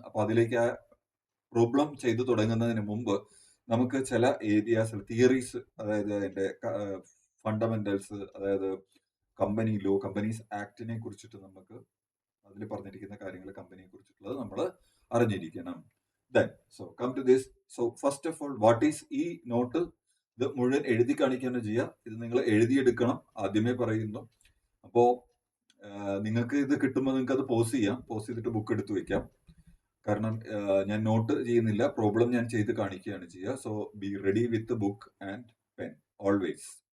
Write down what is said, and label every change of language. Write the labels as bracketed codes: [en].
[ml] അപ്പൊ അതിലേക്ക് ആ പ്രോബ്ലം ചെയ്തു തുടങ്ങുന്നതിന് മുമ്പ് നമുക്ക് ചില ഏരിയാസ്, തിയറീസ്, അതായത് അതിന്റെ ഫണ്ടമെന്റൽസ്, അതായത് കമ്പനി ലോ, കമ്പനീസ് ആക്ടിനെ കുറിച്ചിട്ട് നമുക്ക് അതിൽ പറഞ്ഞിരിക്കുന്ന കാര്യങ്ങൾ, കമ്പനിയെ കുറിച്ചിട്ടുള്ളത് നമ്മൾ അറിഞ്ഞിരിക്കണം. [en] Then, so come to this. So first of all, what is ഈ note? [ml] ഇത് മുഴുവൻ എഴുതി കാണിക്കുകയാണ് ചെയ്യുക. ഇത് നിങ്ങൾ എഴുതിയെടുക്കണം, ആദ്യമേ പറയുന്നു. അപ്പോ നിങ്ങൾക്ക് ഇത് കിട്ടുമ്പോൾ നിങ്ങൾക്ക് അത് പോസ് ചെയ്യാം, പോസ് ചെയ്തിട്ട് ബുക്ക് എടുത്ത് വെക്കാം. കാരണം ഞാൻ നോട്ട് ചെയ്യുന്നില്ല, പ്രോബ്ലം ഞാൻ ചെയ്ത് കാണിക്കുകയാണ് ചെയ്യുക. [en] So be ready with book and pen always.